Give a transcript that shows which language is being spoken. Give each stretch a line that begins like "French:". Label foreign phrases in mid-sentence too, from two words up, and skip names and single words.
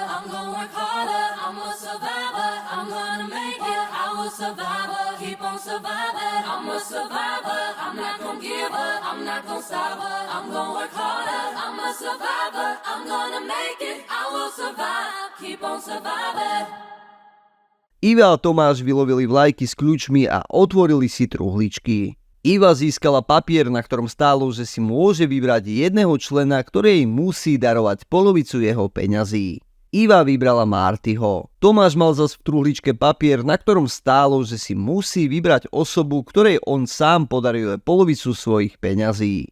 English: I'm gonna work harder, I'm a survivor, I'm gonna make it. I will survive, keep on surviving. I'm a survivor, I'm not gonna give up, I'm not gonna stop her. I'm gonna work harder, I'm a survivor, I'm gonna make it. I will survive, keep on surviving.
Slovak: Iva a Tomáš vylovili vlajky s kľúčmi a otvorili si truhličky. Iva získala papier, na ktorom stálo, že si môže vybrať jedného člena, ktorý jej musí darovať polovicu jeho peňazí. Iva vybrala Martyho. Tomáš mal zas v truhličke papier, na ktorom stálo, že si musí vybrať osobu, ktorej on sám podaruje polovicu svojich peňazí.